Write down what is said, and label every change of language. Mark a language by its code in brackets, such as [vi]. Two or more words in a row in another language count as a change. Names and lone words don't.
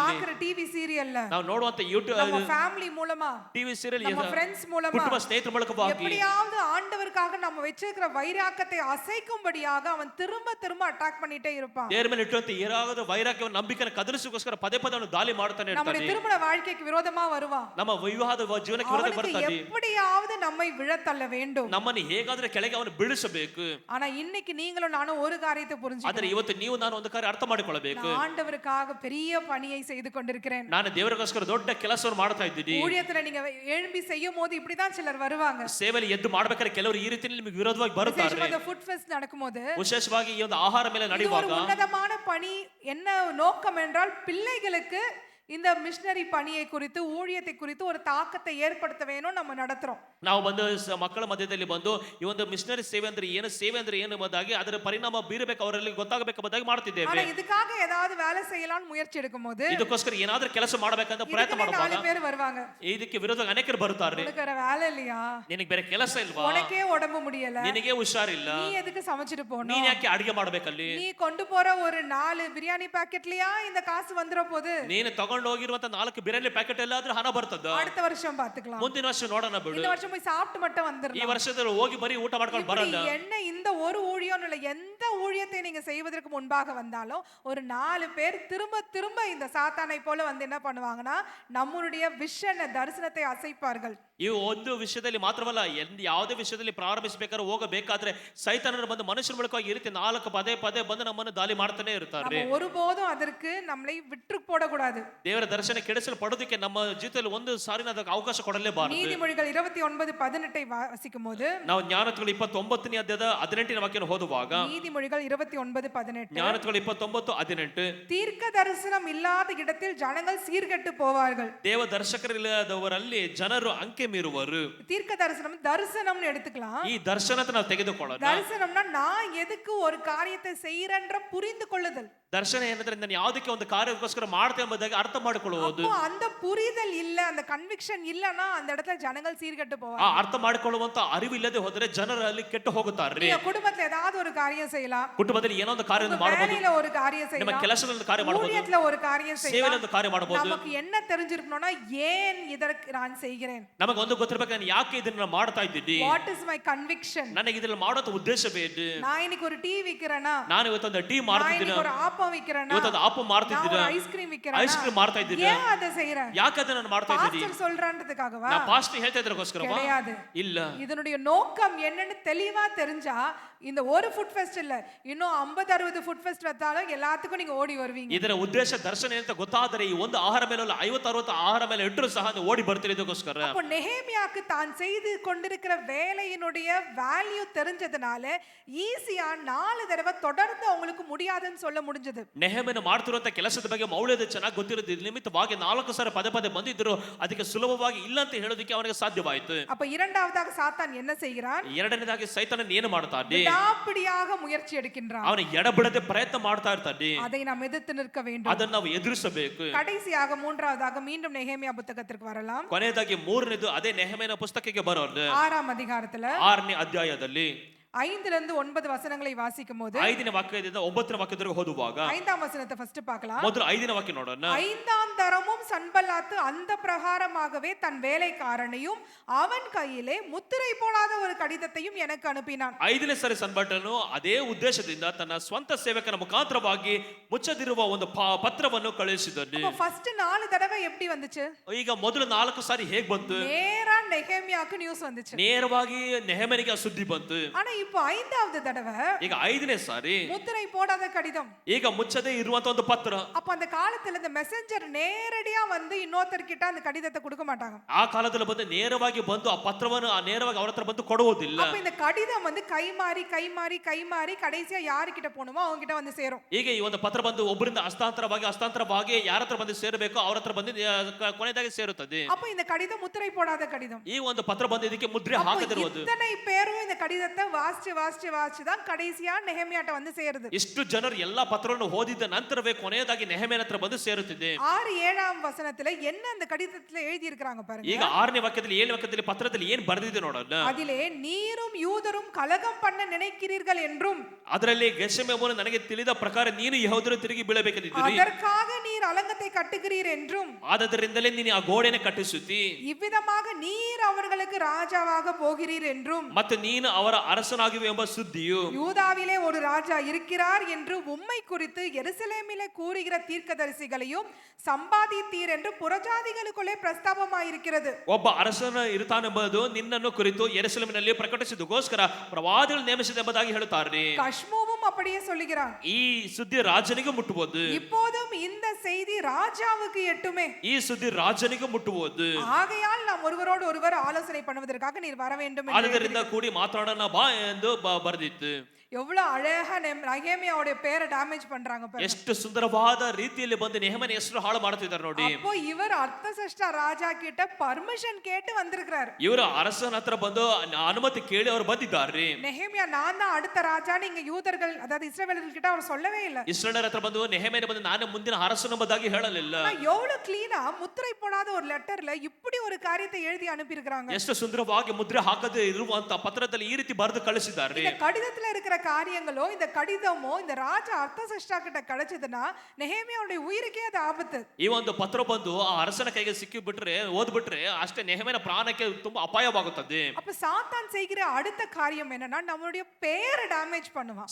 [ta] பார்க்கிற [en] TV serialla, [kn] ನಾವು ನೋಡುವಂತ ಯೂಟ್ಯೂಬ್ [ta] நம்ம ஃபேமிலி மூலமா, [en] TV serial, [ta] நம்ம ಫ್ರೆಂಡ್ಸ್ மூலமா, [kn] ಕುಟುಂಬ ಸ್ನೇಹಿತರ ಮೂಲಕವಾಗಿ [ta] எப்படியாவது ஆண்டவருக்காக நம்ம வச்சிருக்கிற வைராக்கத்தை அசைக்கும்படியாக அவன் திரும்ப திரும்ப அட்டாக் பண்ணிட்டே இருப்பான். [kn] ದೇವರ ಮೇಲೆ ಇಟ್ಟಂತ ಏನಾದರೂ ವೈರಾಗ್ಯವನ್ನು ನಂಬಿಕೆಯನ್ನು ಕದರಿಸೋಸ್ಕರ ಪದೇ ಪದೇ ಅವನು ದಾಳಿ ಮಾಡ್ತಾನೆ [ta] நம்ம [kn] ಇರ್ತಾನೆ. [ta] திருமண வாழ்க்கைக்கு விரோதமா வருவான். [kn] ನಮ್ಮ ವಿವಾಹದ ಜೀವನಕ್ಕೆ ವಿರೋಧ ಬರ್ತಾನೆ. [ta] எப்படியாவது நம்மை விழத்தள்ள வேண்டும். [kn] ನಮ್ಮನ್ನು ಹೇಗಾದ್ರೆ ಕೆಳಗೆ ಅವನು ಬೀಳಿಸಬೇಕು. [ta] ஆனா இன்னைக்கு நீங்களும் நானும் ஒரு காரியத்தை [kn] ಆದರೆ [ta] புரிஞ்சுக்கணும். [kn] ಇವತ್ತು ನೀವು ನಾನು ಒಂದು ಕಾರ್ಯ ಅರ್ಥ ಮಾಡಿಕೊಳ್ಳಬೇಕು. [ta] ஆண்டவருக்காக பெரிய பணியை செய்து கொண்டிருக்கிறேன். [kn] ನಾನು ದೇವರಿಗೋಸ್ಕರ ದೊಡ್ಡ ಕೆಲಸವನ್ನು ಮಾಡ್ತಾ ಇದ್ದೀನಿ. [ta] ஊழியத்துல நீங்க எழும்பி செய்யும் போது இப்படிதான் சிலர் வருவாங்க. [kn] ಸೇವೆಯಲ್ಲಿ ಎದ್ದು ಮಾಡಬೇಕಾದ್ರೆ ಕೆಲವರು ಈ ರೀತಿಯಲ್ಲಿ ನಿಮಗೆ ವಿರೋಧವಾಗಿ ಬರುತ್ತಾರೆ. [ta] விசேஷமாக [en] food fest [ta] நடக்கும்போது, [kn] ವಿಶೇಷವಾಗಿ ಈ ಒಂದು ಆಹಾರ ಮೇಲೆ [ta] இது ஒரு [kn] ನಡೆಯುವಾಗ [ta] உன்னதமான பணி. என்ன நோக்கம் என்றால் பிள்ளைகளுக்கு இந்த மிஷனரி பணியை குறித்து, ஊழியத்தை குறித்து ஒரு தாக்கத்தை ஏற்படுத்த வேணும். நம்ம நடத்துறோம். [kn] ನಾವು ಬಂದು ಮಕ್ಕಳ ಮಧ್ಯದಲ್ಲಿ ಬಂದು ಈ ಒಂದು ಮಿಷನರಿ ಸೇವೆ ಅಂದ್ರೆ ಏನು ಎಂಬುದಾಗಿ ಅದರ ಪರಿಣಾಮ ಬೀರಬೇಕು, ಅವರಲ್ಲಿ ಗೊತ್ತಾಗಬೇಕು ಎಂಬುದಾಗಿ ಮಾಡ್ತಿದ್ದೇವೆ. [ta] ஆனா இதுக்காக ஏதாவது வேலை செய்யலாம்னு முயற்சி எடுக்கும்போது [kn] ಇದಕ್ಕೋಸ್ಕರ ಏನಾದ್ರೂ ಕೆಲಸ ಮಾಡಬೇಕಂತ ಪ್ರಯತ್ನ ಮಾಡುವಾಗ [ta] 4 பேர் வருவாங்க. [kn] ಇದಕ್ಕೆ ವಿರೋಧ ಅನೇಕರು ಬರುತ್ತಾರೆ. [ta] உனக்கு வேற வேலை இல்லையா? [kn] ನಿನಗೆ ಬೇರೆ ಕೆಲಸ ಇಲ್ವಾ? [ta] உனக்கே உடம்பு முடியல, [kn] ನಿನಗೆ ಹುಷಾರಿಲ್ಲ, [ta] நீ எதுக்கு சமைச்சிட்டு போணும்? [kn] ನೀನ್ ಯಾಕೆ ಅಡಿಗೆ ಮಾಡ್ಬೇಕಲ್ಲಿ? [ta] நீ கொண்டு போற ஒரு 4 பிரியாணி பாக்கெட்லயா இந்த காசு வந்துற போது? [kn] ನೀನು ತಗೊಂಡು ಹೋಗಿರುವಂತ 4 ಬಿರಿಯಾನಿ ಪ್ಯಾಕೆಟ್ ಎಲ್ಲಾದ್ರೂ ಹಣ ಬರ್ತದ? [ta] அடுத்த வருஷம் பாத்துக்கலாம். [kn] ಮುಂದಿನ ವರ್ಷ ನೋಡೋಣ ಬಿಡು. [ta] இந்த வருஷம் போய் சாப்பிட்டு மட்டும் [kn] ಈ [ta] வந்துறலாம். [kn] ವರ್ಷದಲ್ಲಿ ಹೋಗಿ ಬರೀ ಊಟ ಮಾಡ್ಕೊಂಡು ಬರಲ್ಲ. [ta] என்ன இந்த ஒரு ஊழியம் இல்ல, எந்த ஊழியத்தை நீங்க செய்வதற்கு முன்பாக வந்தாலும் ஒரு 4 பேர் திரும்ப திரும்ப இந்த சாத்தானை போல வந்து என்ன பண்ணுவாங்கன்னா நம்மளுடைய விஷன் தரிசனத்தை அசைப்பார்கள். [kn] ಈ ಒಂದು ವಿಷಯದಲ್ಲಿ ಮಾತ್ರವಲ್ಲ, ಯಾವುದೇ ವಿಷಯದಲ್ಲಿ ಪ್ರಾರಂಭಿಸಬೇಕಾದ್ರೆ ಹೋಗಬೇಕಾದ್ರೆ ಸೈತಾನರು ಬಂದು ಮನುಷ್ಯರ ಮೂಲಕವಾಗಿ ಈ ರೀತಿ 4 ಪದೇ ಪದೇ ಬಂದು ನಮ್ಮನ್ನು ದಾಳಿ ಮಾಡ್ತಾನೆ ಇರ್ತಾರೆ. [ta] நம்ம ஒருபோதும் அதற்கு நம்மளை விட்டு போடக்கூடாது. [kn] ದೇವರ ದರ್ಶನ ಕೆಡಿಸಲ್ಪಡೋದಕ್ಕೆ ನಮ್ಮ ಜೀವಿತದಲ್ಲಿ ಒಂದು ಸಾರಿನ ಅದಕ್ಕೆ ಅವಕಾಶ ಕೊಡಲೇಬಾರದು. [ta] நீதிமொழிகள் 29:18 வாசிக்கும் போது, [kn] ನಾವು ಜ್ಞಾನೋಕ್ತಿಗಳು 29ನೇ ಅಧ್ಯಾಯದ 18ನೇ ವಾಕ್ಯನ ಓದುವಾಗ, [ta] நீதிமொழிகள் 29:18, [kn] ಜ್ಞಾನೋಕ್ತಿಗಳು 29:18, [ta] தீர்க்க தரிசனம் இல்லாத இடத்தில் ஜனங்கள் சீர்கெட்டு போவார்கள். [kn] ದೇವ ದರ್ಶಕರಿಲ್ಲದವರಲ್ಲಿ ಜನರು ಅಂಕೆ ಮೀರುವರು. [ta] தீர்க்க தரிசனம்னு எடுத்துக்கலாம். [kn] ಈ ದರ್ಶನத்தை ನಾವು ತೆಗೆದುಕೊಳ್ಳೋಣ. [ta] தரிசனம்னா நான் எதுக்கு ஒரு காரியத்தை செய்யறேன்ற புரிந்து கொள்ளுதல். [kn] ದರ್ಶನ ಏನಂದ್ರೆ ನಾನು ಯಾವುದಕ್ಕೆ ಒಂದು ಕಾರ್ಯಕ್ಕೋಸ್ಕರ ಮಾಡ್ತೇನೆ ಎಂಬುದಾಗಿ ಅರ್ಥ ಮಾಡಿಕೊಳ್ಳುವುದು. [ta] அந்த புரிதல் இல்ல, அந்த கன்விக்ஷன் இல்லனா அந்த இடத்துல ஜனங்கள் சீர்கெட்டு [kn] ಆ [ta] போவாங்க. [kn] ಅರ್ಥ ಮಾಡಿಕೊಳ್ಳುವಂತ ಅರಿವು ಇಲ್ಲದೆ ಹೋದರೆ ಜನರಲ್ಲಿ ಕೆಟ್ಟು ಹೋಗುತ್ತಾರೆ. [ta] நீங்க குடும்பத்துல ஏதாவது ஒரு காரியம் செய்யலாம், [kn] ಕುಟುಂಬದಲ್ಲಿ ಏನೋ ಒಂದು ಕಾರ್ಯವನ್ನು ಮಾಡಬಹುದು, [ta] வேலையில ஒரு காரியம் [kn] ನಿಮ್ಮ [ta] செய்யலாம், [kn] ಕೆಲಸದಲ್ಲಿ ಕಾರ್ಯ ಮಾಡಬಹುದು, [ta] ஊழியத்துல ஒரு காரியம் [kn] ಸೇವೆಯಲ್ಲಿ [ta] செய்யலாம். [kn] ಒಂದು ಕಾರ್ಯ ಮಾಡಬಹುದು. [ta] நமக்கு என்ன தெரிஞ்சிருக்கணும்னா ஏன் இதற்கு நான் செய்கிறேன், [kn] ನಮಗೆ ಒಂದು ಗೊತ್ತಿರಬೇಕು, ನಾನು ಯಾಕೆ ಇದನ್ನ ಮಾಡ್ತಾ ಇದ್ದೀನಿ, [en] What is my conviction. [kn] ನನಗೆ ಇದರಲ್ಲಿ ಮಾಡೋದು ಉದ್ದೇಶವೇನು. [ta] நான் இன்னைக்கு ஒரு டீ விக்கிறேனா, [kn] ನಾನು ಇವತ್ತೊಂದು ಟೀ [ta] நான் [kn] ಮಾಡ್ತಿದ್ದೀನಿ, [ta] இன்னைக்கு ஒரு ஆப்பம் விக்கிறேனா, [kn] ಇವತ್ತೊಂದು ಆಪ [ta] நான் [kn] ಮಾಡ್ತಿದ್ದೀನಿ, [ta] ஒரு ஐஸ்கிரீம் விக்கிறேனா, [kn] ಐಸ್ ಕ್ರೀಮ್ ಮಾಡ್ತಾ ಇದ್ದೀನಿ, [ta] ஏன் அதை செய்றேன்? [kn] ಯಾಕೆ ಅದನ್ನ ನಾನು ಮಾಡ್ತಾ ಇದ್ದೀನಿ? [ta] பாஸ்டர் சொல்றான்றதுக்காகவா? [kn] ನಾ ಪಾಸ್ಟ್ ಹೇಳ್ತಾ ಇದ್ರಗೋಸ್ಕರವಾ? [ta] கிடையாது. [kn] ಇಲ್ಲ. [ta] இதனுடைய நோக்கம் என்னன்னு தெளிவா தெரிஞ்சா இந்த ஒரு [en] food fest [ta] இல்ல, இன்னும் 50-60 [en] food fest [ta] வச்சாலும் எல்லாத்துக்கும் நீங்க ஓடி வருவீங்க. [kn] ಇದರ ಉದ್ದೇಶ ದರ್ಶನ ಅಂತ ಗೊತ್ತಾದರೆ ಈ ಒಂದು ಆಹಾರ ಮೇಲೆ 50-60 ಆಹಾರ ಮೇಲೆ ಇಟ್ಟರು ಸಹ ನೀವು ಓಡಿ ಬರ್ತೀರಿ. ಇದಕ್ಕೋಸ್ಕರ [ta] அப்போ நெகேமியாக்கு தான் செய்து கொண்டிருக்கிற வேலையினுடைய வேல்யூ தெரிஞ்சதுனால ஈஸியா 4 தடவை தொடர்ந்து அவங்களுக்கு முடியாதுன்னு சொல்ல முடிஞ்சது. [kn] ನೆಹೆಮೀಯನು ಮಾಡ್ತಿರುವಂತ ಕೆಲಸದ ಬಗ್ಗೆ ಮೌಲ್ಯದ ಚೆನ್ನಾಗಿ ಗೊತ್ತಿರೋದು ನಿಮಿತ್ತವಾಗಿ 4 ಸಾರಿ ಪದೇ ಪದೇ ಬಂದಿದ್ರು, ಅದಕ್ಕೆ ಸುಲಭವಾಗಿ ಇಲ್ಲ ಅಂತ ಹೇಳೋದಕ್ಕೆ ಅವನಿಗೆ ಸಾಧ್ಯವಾಯಿತು. [ta] அப்ப இரண்டாவதாக சாத்தான் என்ன செய்கிறான்? [kn] ಎರಡನೇದಾಗಿ ಸೈತಾನನು ಏನು ಮಾಡ್ತಾನೆ? [ta] விடாப்பிடியாக முயற்சி எடுக்கின்றான். [kn] ಅವನು ಎಡಬಿಡದೆ ಪ್ರಯತ್ನ ಮಾಡ್ತಾ ಇರ್ತಾನೆ. [ta] அதை நாம் எதிர்த்து நிற்க வேண்டும். [kn] ಅದನ್ನು ನಾವು ಎದುರಿಸಬೇಕು. [ta] கடைசியாக மூன்றாவதாக மீண்டும் நெகேமியா புத்தகத்திற்கு வரலாம். [kn] ಕೊನೆಯದಾಗಿ ಮೂರನೇದು ಅದೇ ನೆಹೆಮೀಯನ ಪುಸ್ತಕಕ್ಕೆ ಬರೋಣ. [ta] 6ஆம் அதிகாரத்துல [kn] 6ನೇ ಅಧ್ಯಾಯದಲ್ಲಿ [ta] 5 9 வசனங்களை வாசிக்கும் போது [kn] 5ನೇ ವಾಕ್ಯದಿಂದ 9ನೇ ವಾಕ್ಯದವರೆಗೆ ಓದುವಾಗ [ta] 5ஆம் வசனத்தை ஃபர்ஸ்ட் பார்க்கலாம். [kn] ಮೊದಲು 5ನೇ ವಾಕ್ಯ ನೋಡೋಣ. [ta] 5ஆம் தரமும் சன்பல்லாத்து அந்த பிரகாரமாகவே தன் வேலைக்காரனையும் அவன் கையிலே முத்திரை போடாத ஒரு கடிதத்தையும் எனக்கு அனுப்பினான். [kn] 5ನೇ ಸಾರಿ ಸನ್ಬಟನು ಅದೇ ಉದ್ದೇಶದಿಂದ ತನ್ನ ಸ್ವಂತ ಸೇವಕನ ಮುಖಾಂತರವಾಗಿ ಮುಚ್ಚದಿರುವ ಒಂದು ಪತ್ರವನ್ನು ಕಳುಹಿಸಿದನು. [ta] அப்ப ஃபர்ஸ்ட் 4 தடவை எப்படி வந்துச்சு? [kn] ಈಗ ಮೊದಲು 4 ಸಾರಿ ಹೇಗೆ ಬಂತು? [ta] நேரா நெகேமியாக்கு நியூஸ் வந்துச்சு. [kn] ನೇರವಾಗಿ ನೆಹೆಮೀಯನಿಗೆ ಆ ಸುದ್ದಿ ಬಂತು. [ta] ஆனா இப்போ 5வது தடவை [kn] ಈಗ 5ನೇ ಸಾರಿ [ta] முத்திரை போடாத கடிதம். [kn] ಈಗ ಮುಚ್ಚದೆ ಇರುವಂತ ಒಂದು ಪತ್ರ. [ta] அப்ப அந்த காலத்துல இந்த மெசஞ்சர் நேரடியா வந்து இன்னொருத்தர்கிட்ட அந்த கடிதத்தை கொடுக்க மாட்டாங்க. [kn] ಆ ಕಾಲದಲ್ಲಿ ಬಂದು ನೇರವಾಗಿ ಬಂದು ಆ ಪತ್ರವನ್ನು ನೇರವಾಗಿ ಅವರ ಹತ್ರ ಬಂದು ಕೊಡುವುದಿಲ್ಲ. [ta] அப்ப இந்த கடிதம் வந்து கை மாறி கடைசியா யார்கிட்ட போணுமோ அவங்க கிட்ட வந்து சேரும். [kn] ಈಗ ಈ ಒಂದು ಪತ್ರ ಬಂದು ಒಬ್ಬರಿಂದ ಹಸ್ತಾಂತರವಾಗಿ ಯಾರ ಹತ್ರ ಬಂದು ಸೇರಬೇಕು ಅವರ ಹತ್ರ ಬಂದು ಕೊನೆಯದಾಗಿ ಸೇರುತ್ತದೆ. [ta] அப்ப இந்த கடிதம் முத்திரை போடாத கடிதம். [kn] ಈ ಒಂದು ಪತ್ರ ಬಂದು ಇದಕ್ಕೆ ಮುದ್ರೆ ಹಾಕದಿರುವುದು. [ta] இத்தனை பேரும் இந்த கடிதத்தை வாசிச்சு தான் கடைசியா நெகேமியாட்ட வந்து சேருது. [kn] ಇಷ್ಟು ಜನರು ಎಲ್ಲಾ ಪತ್ರವನ್ನು ಓದಿದ ನಂತರವೇ ಕೊನೆಯದಾಗಿ ನೆಹೆಮೀಯನ ಹತ್ರ ಬಂದು ಸೇರುತ್ತಿದೆ. [ta] 6-7ஆம் வசனத்துல என்ன அந்த கடிதத்துல எழுதி இருக்காங்க பாருங்க. [kn] ಈಗ 6ನೇ ವಾಕ್ಯದಲ್ಲಿ 7ನೇ ವಾಕ್ಯದಲ್ಲಿ ಪತ್ರದಲ್ಲಿ ಏನು ಬರೆದಿದೆ ನೋಡೋಣ. [ta] அதிலே நீரும் யூதரும் கலகம் பண்ண நினைக்கிறீர்கள் என்றும் [kn] ಅದರಲ್ಲಿ ಗೆಷೆಮೆಯನು ನನಗೆ ತಿಳಿದ ಪ್ರಕಾರ ನೀನು ಯೆಹೂದ್ಯರು ತಿರುಗಿ ಬೀಳಬೇಕೆಂದಿದ್ದೀರಿ, [ta] அதற்காக நீர் அலங்கத்தை கட்டுகிறீர் என்றும் [kn] ಆದ್ದರಿಂದಲೇ ನೀನು ಆ ಗೋಡೆಯನ್ನು ಕಟ್ಟಿಸುತ್ತಿ, [ta] இவ்விதமாக நீர் அவர்களுக்கு ராஜாவாக போகிறீர் என்றும் [kn] ಮತ್ತು ನೀನು ಅವರ ಅರಸನಾಗಿವೆ ಎಂಬ ಸುದ್ದಿಯು [ta] யூதாவிலே ஒரு ராஜா இருக்கிறார் என்று உம்மை குறித்து எருசலேமிலே கூறுகிற தீர்க்கதரிசிகளையும் சம்பாதித்தீர் என்று புறஜாதிகளுக்குள்ளே பிரஸ்தாபமாயிருக்கிறது. [kn] ಒಬ್ಬ ಅರಸನ ಇರುತ್ತಾನೆಂಬುದು ನಿನ್ನನ್ನು ಕುರಿತು ಯೆರೂಸಲೇಮಿನಲ್ಲಿ ಪ್ರಕಟಿಸಿದಕ್ಕೋಸ್ಕರ ಪ್ರವಾದಿಗಳು ನೇಮಿಸಿದೆಂಬುದಾಗಿ ಹೇಳುತ್ತಾರೆ. [ta] கஷ்மூவும் அப்படியே சொல்லுகிறான். [kn] ಈ ಸುದ್ದಿ ರಾಜನಿಗೆ ಮುಟ್ಟುವುದು, [ta] இப்போதும் இந்த செய்தி ராஜாவுக்கு எட்டுமே, [kn] ಈ ಸುದ್ದಿ ರಾಜನಿಗೆ ಮುಟ್ಟುವುದು. [ta] ஆகையால் நாம் ஒருவரோடு ஒருவர் ஆலோசனை பண்ணுவதற்காக நீர் வர வேண்டும் என்று [kn] ಆದ್ದರಿಂದ ಕೂಡಿ ಮಾತಾಡೋಣ ಬಾ ಎಂದು ಬರೆದಿತ್ತು. [ta] எவ்வளவு அழகா நெகேமியாவுடைய பேரை டேமேஜ் பண்றாங்க பாருங்க. [kn] ಎಷ್ಟು ಸುಂದರವಾದ ರೀತಿಯಲ್ಲಿ ಬಂದು ನೆಹೆಮೀಯನ ಹೆಸರು ಹಾಳು ಮಾಡುತ್ತಿದ್ದಾರೆ ನೋಡಿ. [ta] அப்போ இவர் அர்த்தசஷ்டா ராஜா கிட்ட பர்மிஷன் கேட்டு வந்திருக்கிறார். [kn] ಇವರು ಅರಸನ ಹತ್ರ ಬಂದು ಅನುಮತಿ ಕೇಳಿ ಅವರು ಬಂದಿದ್ದಾರೆ. [ta] நெகேமியா நான் தான் அடுத்த ராஜான்னு இங்க யூதர்கள் அதாவது இஸ்ரவேலர்கள் கிட்ட அவர் சொல்லவே இல்ல. [kn] ಇಸ್ರಾಯೇಲರ ಹತ್ರ ಬಂದು ನೆಹೆಮೀಯನ ಬಂದು ನಾನು ಮುಂದಿನ ಅರಸನೆಂಬುದಾಗಿ ಹೇಳಲಿಲ್ಲ. [ta] எவ்வளவு கிளீனா முத்திரை போடாத ஒரு லெட்டர்ல இப்படி ஒரு காரியத்தை எழுதி அனுப்பி இருக்காங்க. [kn] ಎಷ್ಟು ಸುಂದರವಾಗಿ ಮುದ್ರೆ ಹಾಕದೆ ಇರುವಂತ ಪತ್ರದಲ್ಲಿ ಈ ರೀತಿ ಬರೆದು ಕಳಿಸಿದ್ದಾರೆ. [ta] இந்த கடிதத்துல இருக்கிற காரியங்களோ இந்த கடிதமோ இந்த ராஜா அர்த்தசஷ்டா கிட்ட கிடைச்சதுன்னா நெகேமியாவுடைய உயிருக்கே அது ஆபத்து. [kn] ಈ ಒಂದು ಪತ್ರ ಬಂದು ಆ ಅರಸನ ಕೈಗೆ ಸಿಕ್ಕಿ ಬಿಟ್ರೆ ಓದ್ಬಿಟ್ರೆ ಅಷ್ಟೇ ನೆಹೆಮೀಯನ ಪ್ರಾಣಕ್ಕೆ ತುಂಬಾ ಅಪಾಯವಾಗುತ್ತದೆ. [ta] அப்ப சாத்தான் செய்கிற அடுத்த காரியம் என்னன்னா நம்மளுடைய பேரை டேமேஜ் பண்ணுவான்.